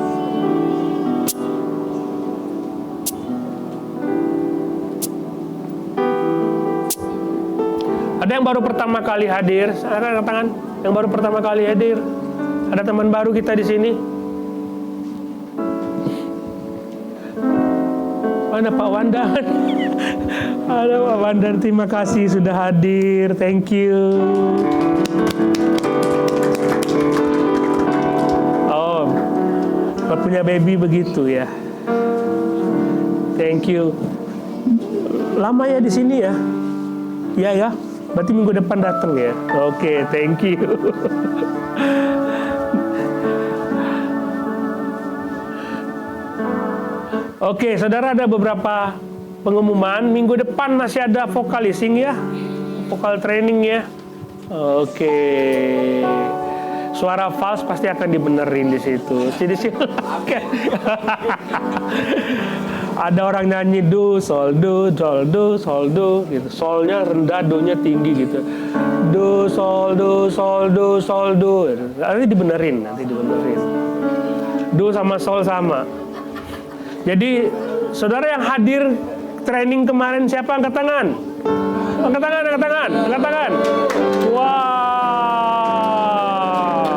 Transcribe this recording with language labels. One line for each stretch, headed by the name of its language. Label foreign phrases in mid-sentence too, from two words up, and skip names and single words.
Indonesian: Ada yang baru pertama kali hadir? Ada angkat tangan? Yang baru pertama kali hadir? Ada teman baru kita di sini? Mana Pak Wandan? Ada Pak Wandan, terima kasih sudah hadir.
English: Thank you.
Indonesian: Oh, punya baby begitu ya.
English: Thank you.
Indonesian: Lama ya di sini ya? Iya ya. Berarti minggu depan datang ya. Oke,
English: thank you.
Indonesian: Oke, saudara, ada beberapa pengumuman. Minggu depan masih ada vocalising ya, vokal training ya. Oke, suara fals pasti akan dibenerin di situ. Jadi silakan. Ada orang nyanyi do, sol, do, sol, do, sol, do, gitu. Solnya rendah, do-nya tinggi gitu. Do, sol, do, sol, do, sol, do. Nanti dibenerin. Do sama sol sama. Jadi, saudara yang hadir training kemarin siapa? Angkat tangan. Angkat tangan. Wah.